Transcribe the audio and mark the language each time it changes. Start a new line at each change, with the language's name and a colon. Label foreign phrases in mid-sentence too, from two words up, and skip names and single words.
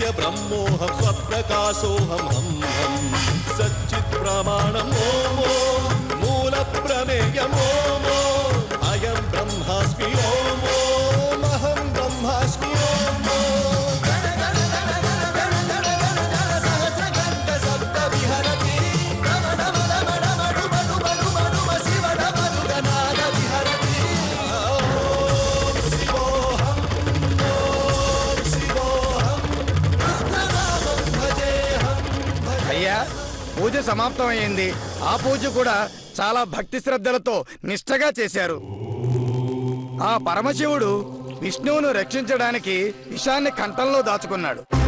Sanskrit: ब्रह्मोऽहं स्वप्रकाशोऽहं हम सच्चित् प्रमाणम् ओम मूल प्रमेयम् ओम अयं ब्रह्मास्मि ओम अहं ब्रह्मास्मि ओम सहस्रकण्ठ सप्त विहरति शिव डमरुगनाद विहरति
Telugu: అయ్యా పూజ సమాప్తమైంది. ఆ పూజ కూడా చాలా భక్తి శ్రద్ధలతో నిష్ఠగా చేశారు. ఆ పరమశివుడు విష్ణువును రక్షించడానికి విషాన్ని కంఠంలో దాచుకున్నాడు.